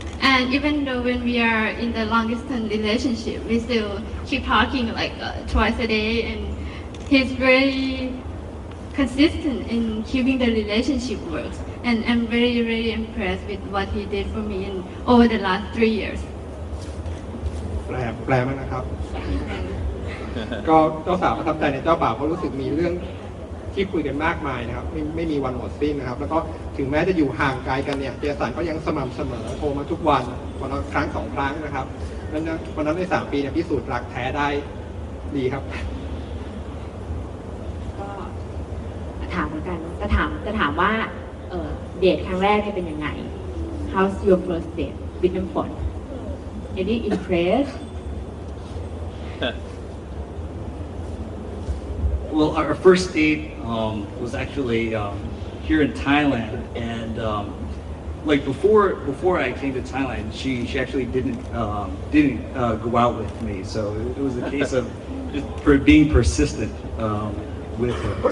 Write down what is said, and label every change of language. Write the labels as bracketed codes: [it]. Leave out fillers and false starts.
[en] And even though when we are in the long distance relationship, we still keep talking twice a day, and he's very consistent in keeping the relationship works. And I'm very impressed with what he did for me over the last 3 years. [th] แปลมั้งนะครับ ก็เจ้าสาวประทับใจในเจ้าบ่าวเพราะรู้สึกมีเรื่องที่คุยกันมากมายนะครับไม่มีวันหมดสิ้นนะครับแล้วก็ถึงแม้จะอยู่ห่างไกลกันเนี่ยเจสันก็ยังสม่ำเสมอโทรมาทุกวันวันละครั้ง2 ครั้งนะครับวันนั้นใน3 ปีเนี่ยพิสูจน์รักแท้ได้ดีครับ ก็ถามเหมือนกันจะถามว่าเดทครั้งแรกเนี่ยเป็นยังไง [en] How's your first date with น้ำฝน Any impressed Well, our first date was actually here in Thailand, and before I came to Thailand, she actually didn't go out with me. So it was a case of just being persistent with her.